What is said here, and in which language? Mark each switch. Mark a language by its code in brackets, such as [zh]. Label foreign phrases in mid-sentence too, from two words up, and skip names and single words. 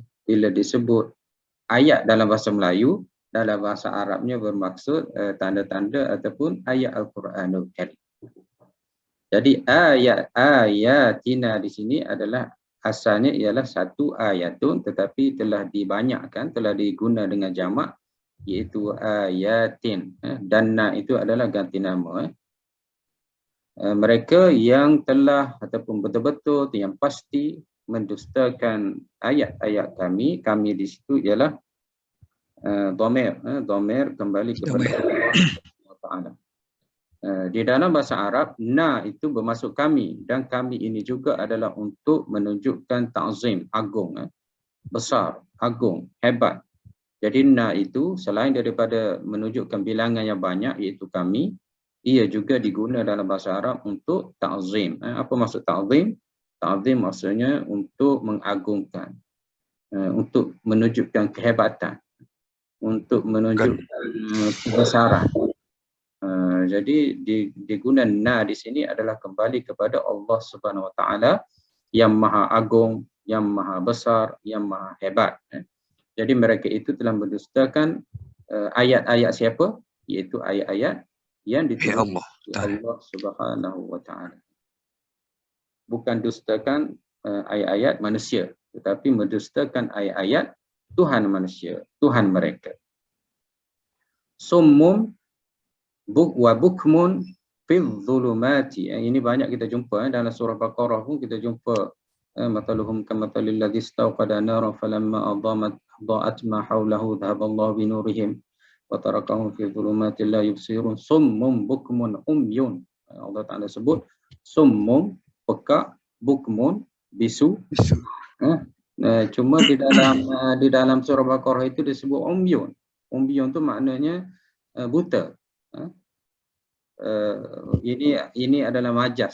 [ms] Bila disebut ayat dalam bahasa Melayu, dalam bahasa Arabnya bermaksud tanda-tanda ataupun ayat Al-Quranul Karim. Jadi ayatina di sini adalah asalnya ialah satu ayatun, tetapi telah dibanyakkan, telah diguna dengan jamak, iaitu ayatin. Dan na itu adalah ganti nama. Mereka yang telah ataupun betul-betul yang pasti mendustakan ayat-ayat kami di situ ialah dhamir kembali kepada Allah Ta'ala. Di dalam bahasa Arab, na itu bermaksud kami, dan kami ini juga adalah untuk menunjukkan ta'zim, agung, besar, agung, hebat. Jadi na itu selain daripada menunjukkan bilangan yang banyak iaitu kami, ia juga diguna dalam bahasa Arab untuk ta'zim. Apa maksud ta'zim? Ta'zim maksudnya untuk mengagungkan, untuk menunjukkan kehebatan, untuk menunjukkan kebesaran. Jadi digunakan na di sini adalah kembali kepada Allah [ar] سبحانه وتعالى [ms] yang maha agung, yang maha besar, yang maha hebat. Jadi mereka itu telah mendustakan ayat-ayat siapa? Iaitu ayat-ayat yang diturunkan Allah [ar] سبحانه وتعالى. [ms] Bukan dustakan ayat-ayat manusia, tetapi mendustakan ayat-ayat Tuhan manusia, Tuhan mereka. [ar] صم وبكم في الظلمات. [ms] Ini banyak kita jumpa dalam surah Baqarah pun kita jumpa [ar] مثلهم كمثل الذي استوقد نارا فلما أضاءت ما حوله ذهب الله بنورهم وتركهم في ظلمات لا يبصرون صم بكم عمي. [ms] Allah Taala sebut summum pekak, bukmun bisu. Cuma di dalam surah Baqarah itu disebut umyun. Umyun tu maknanya buta. Ini adalah majas.